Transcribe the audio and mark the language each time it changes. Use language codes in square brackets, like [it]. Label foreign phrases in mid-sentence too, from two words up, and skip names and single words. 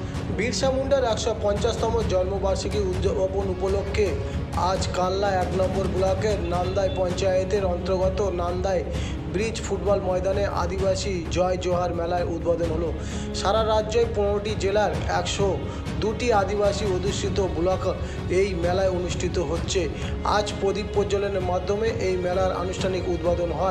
[bn] বিরসা মুন্ডার 150তম জন্মবার্ষিকী উদযাপন উপলক্ষে আজ কাল্লা 1 নম্বর ব্লকের নান্দাই পঞ্চায়েতের অন্তর্গত নান্দাই ব্রিজ ফুটবল ময়দানে আদিবাসী জয় জোহার মেলার উদ্বোধন হলো। সারা রাজ্য 15টি জেলার 102টি আদিবাসী অধ্যুষিত ব্লক এই মেলায় অনুষ্ঠিত হচ্ছে। আজ প্রদীপ प्रज्वलনের মাধ্যমে এই মেলার আনুষ্ঠানিক উদ্বোধন হয়।